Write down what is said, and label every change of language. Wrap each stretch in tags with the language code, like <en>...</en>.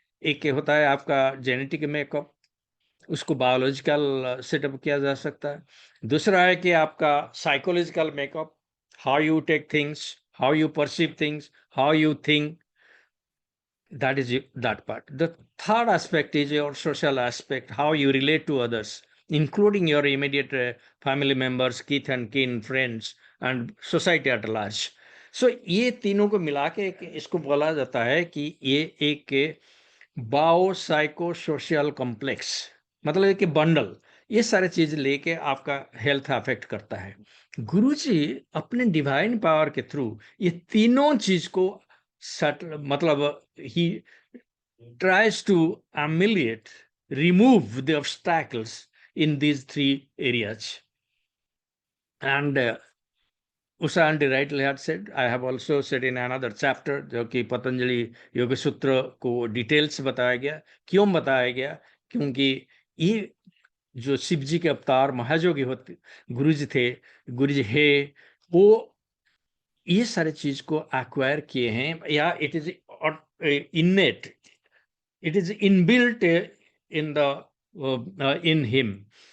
<hi>एक होता है आपका जेनेटिक मेकअप, उसको बायोलॉजिकल सेटअप किया जा सकता है. दूसरा है कि आपका psychological makeup,</hi> <en>How you take things, how you perceive things, how you think, that is that part. The third aspect is your social aspect, how you relate to others, including your immediate family members, kith and kin, friends, and society at large.</en> <hi>So ये तीनों को मिला के इसको बोला जाता है कि ये एक बायो साइको सोशल कॉम्प्लेक्स, मतलब कि बंडल, ये सारे चीज लेके आपका हेल्थ अफेक्ट करता है. गुरुजी अपने डिवाइन पावर के थ्रू ये तीनों चीज को मतलब</hi> <en>he tries to ameliorate, remove the obstacles in these 3 areas. And Usha Aunty rightly had said, I have also said in another chapter,</en> <hi>जो कि पतंजलि योग सूत्र को डिटेल्स बताया गया. क्यों बताया गया? क्योंकि ये जो शिव जी के अवतार महायोगी होते गुरुजी थे, गुरुजी है, वो ये सारे चीज को एक्वायर किए हैं, या</hi> <en>It is innate, it is inbuilt in the in him.</en>